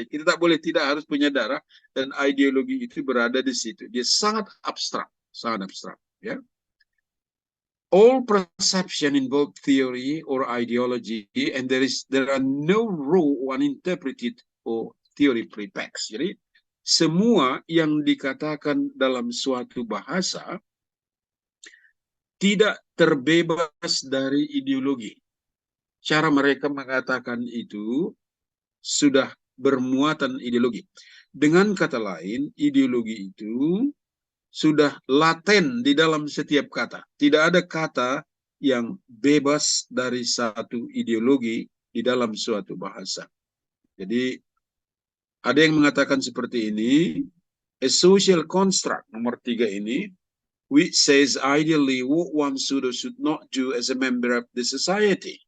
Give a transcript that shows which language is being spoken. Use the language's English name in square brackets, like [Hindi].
[Indonesian] Kita tak boleh tidak harus punya darah, dan ideologi itu berada di situ. Dia sangat abstrak, ya. [English] All perception involve theory or ideology, and there are no raw uninterpreted or theory pretext. [Indonesian] Jadi semua yang dikatakan dalam suatu bahasa tidak terbebas dari ideologi. Cara mereka mengatakan itu sudah bermuatan ideologi. Dengan kata lain, ideologi itu sudah laten di dalam setiap kata. Tidak ada kata yang bebas dari satu ideologi di dalam suatu bahasa. Jadi ada yang mengatakan seperti ini, [English] a social construct [Indonesian] nomor 3 ini, [English] which says ideally what one should or should not do as a member of the society.